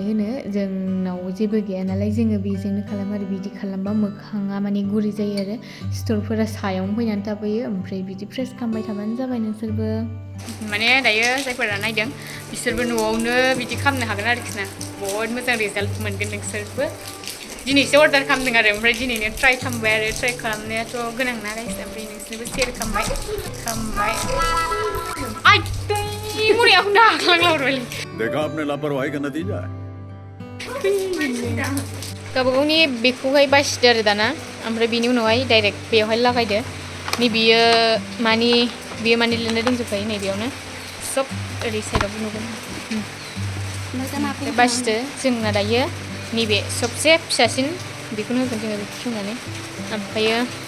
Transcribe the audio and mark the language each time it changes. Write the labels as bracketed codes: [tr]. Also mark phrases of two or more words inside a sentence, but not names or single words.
[brx] होनो जोंनाव जेबो गैया नालाय जोङो बेजोंनो खालामो आरो बिदि खालामबा मोखाङा माने गुरै जायो आरो सिथरफोरा सायावनो फैनानै थाबोयो ओमफ्राय बिदि प्रेस खालामबाय थाबानो जाबाय नोंसोरबो माने दायो जायफोरा नायदों बिसोरबो न'आवनो बिदि खालामनो हागोन आरोखि ना बहुत मोजां रिजाल्ट मोनगोन नोंसोरबो दिनैसो अर्डार खालामदों आरो ओमफ्राय दिनैनो ट्राइ खालामबाय आरो ट्राइ खालामनायाथ' गोनां ना गाइस ओमफ्राय नोंसोरनोबो शेयार खालामबाय मोनायाव नाख्लांलाबाय [hi] देखा आपने लापरवाही का नतीजा है [brx] गावबा गावनि बेखौहाय बासिदो आरो दाना ओमफ्राय बिनि उनावहाय डाइरेक्ट बेयावहाय लागायदो नैबेयो बेयो माने लिरनाय दंजोबखायो नैबेयावनो सब ओरै साइडआवबो नुगोन ओमफ्राय बासिदो जोंना दायो नैबे सबसे फिसासिन बेखौनो होगोन जोङो बेखौ खेवनानै ओमफ्रायो